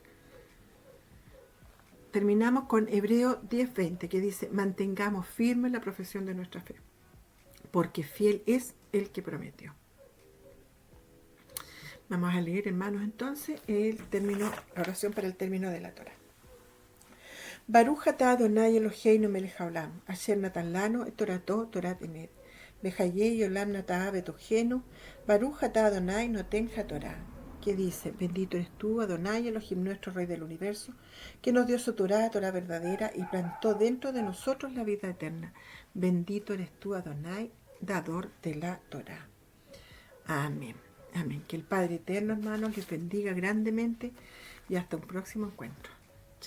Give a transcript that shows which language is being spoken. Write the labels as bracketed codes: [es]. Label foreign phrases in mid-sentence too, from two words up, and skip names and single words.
[es] Terminamos con Hebreo 10:20, que dice, mantengamos firme la profesión de nuestra fe, porque fiel es el que prometió. Vamos a leer, hermanos, entonces, la oración para el término de la Torah. [he] ברוך אתה אדוני אלוהינו מלך העולם אשר נתן לנו את תורתו תורת אמת וחיי עולם נטע בתוכנו ברוך אתה אדוני נותן התורה, [es] que dice, bendito eres tú, Adonai Elohim, nuestro Rey del Universo, que nos dio su Torah verdadera y plantó dentro de nosotros la vida eterna. Bendito eres tú, Adonai, dador de la Torah. Amén. Amén. Que el Padre Eterno, hermanos, les bendiga grandemente y hasta un próximo encuentro.